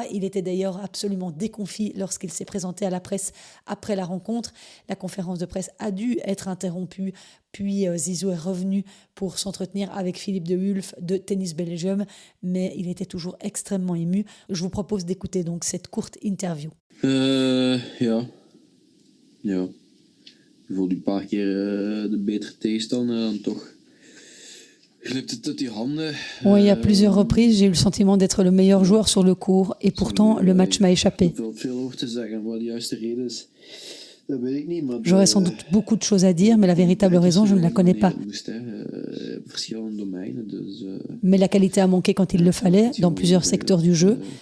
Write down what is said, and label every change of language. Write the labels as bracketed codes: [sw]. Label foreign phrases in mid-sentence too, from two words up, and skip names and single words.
[fr] Il était d'ailleurs absolument déconfit lorsqu'il s'est présenté à la presse après la rencontre. La conférence de presse a dû être interrompue, puis Zizou est revenu pour s'entretenir avec Philippe de Hulf de Tennis Belgium, mais il était toujours extrêmement ému. Je vous propose d'écouter donc cette courte interview. [nl] Ja. Je voelde een paar keer de betere tegenstander dan toch. Glipt het uit die handen. [fr] Oui, à plusieurs reprises, j'ai eu le sentiment d'être le meilleur joueur sur le court et pourtant le match m'a échappé. J'aurais sans doute beaucoup de choses à dire, mais la véritable raison, je ne la connais pas. Mais la qualité a manqué quand il le fallait, dans plusieurs secteurs du jeu.